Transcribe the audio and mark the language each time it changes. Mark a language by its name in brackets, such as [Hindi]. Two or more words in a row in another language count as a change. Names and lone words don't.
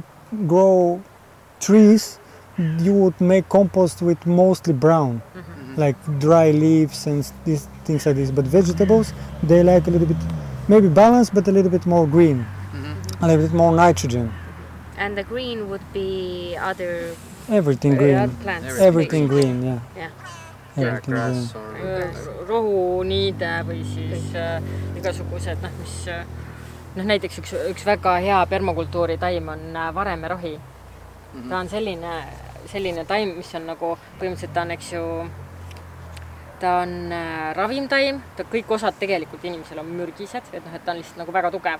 [English] If you grow trees, you would make compost with mostly brown, like dry leaves and these things like this. But vegetables, they like a little bit, maybe balanced, but a little bit more green, a little bit more nitrogen. And the green would be other Everything green. plants. Everything green, yeah. Yeah. Everything green. Grass or [Estonian] rohuniide või siis igasugused, mis näiteks üks väga hea permakultuuri taim on varemerohi. Ta on selline taim, mis on nagu, põhimõtteliselt ta on, eks ju, ta on ravimtaim, kõik osad tegelikult inimesel on mürgised, et ta on lihtsalt nagu väga tugev.